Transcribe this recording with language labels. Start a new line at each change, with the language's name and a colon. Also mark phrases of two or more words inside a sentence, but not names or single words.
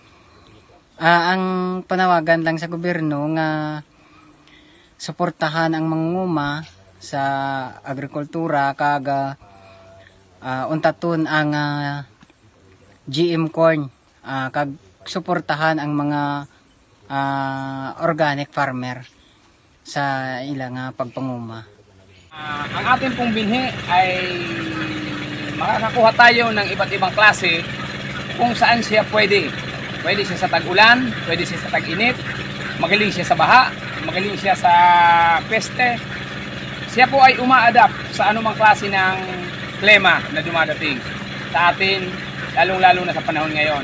Hiligaynon: Ang panawagan lang sa gobyerno nga suportahan ang mangunguma sa agrikultura kaga untaton ang
English: GM corn
Hiligaynon: kag suportahan ang mga
English: organic farmer
Hiligaynon: sa ilang pagpanguma.
Filipino: Ang ating pong binhi ay makakakuha tayo ng iba't ibang klase kung saan siya pwede. Pwede siya sa tag-ulan, pwede siya sa tag-init, magaling siya sa baha, magaling siya sa peste. Siya po ay uma-adapt sa anumang klase ng klima na dumadating sa atin, lalong-lalo na sa panahon ngayon.